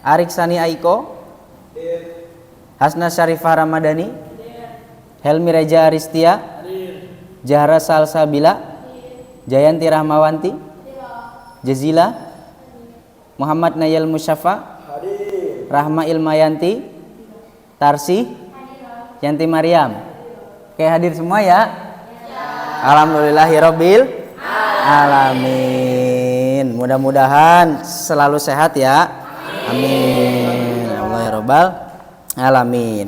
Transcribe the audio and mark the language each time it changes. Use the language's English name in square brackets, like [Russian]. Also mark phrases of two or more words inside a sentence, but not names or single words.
[Indonesian] Ariksani Aiko, Hasna Syarifah Ramadhani, Helmi Reja Aristia, Jahra Salsabila, Jayanti Rahmawanti, Jazila, Muhammad Nayal Musyafa, Rahma Ilmayanti, Tarsi, Yanti Mariam. Oke, hadir semua ya? [Arabic] Alhamdulillahirabbil alamin. [Indonesian] Mudah-mudahan selalu sehat ya. [Arabic] Amin. Allah ya rabbal alamin.